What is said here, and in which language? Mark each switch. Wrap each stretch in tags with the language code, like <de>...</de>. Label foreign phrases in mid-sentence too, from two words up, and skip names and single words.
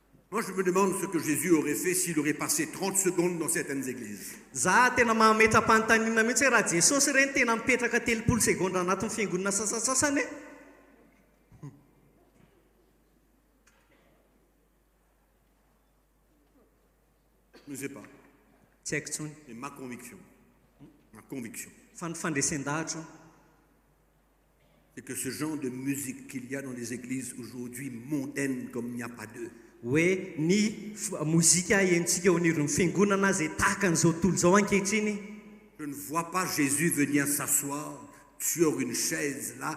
<fr>Moi, je me demande ce que Jésus aurait fait s'il aurait passé 30 secondes dans certaines églises.</fr> <mg>za tena mametram-panontaniana mihitsy hoe raha jesosy reny tena mipetraka 30 segondra anatin'ny fiangonana sasasasany</mg> <fr>Je ne sais pas.</fr> <mg>tsy haiko tsony</mg> <fr>C'est ma conviction. Ma conviction.</fr> <mg>fa ny fandresen-dahatra</mg> <fr>C'est que ce genre de musique qu'il y a dans les églises aujourd'hui, mondaine comme il n'y a pas d'eux,</fr> <mg>hoe ny mozika entsika eo aniron'ny fiangonana zay tahaka an'izao tontolo zao ankehitriny</mg> <fr>je ne vois pas Jésus venir s'asseoir sur une chaise là</fr>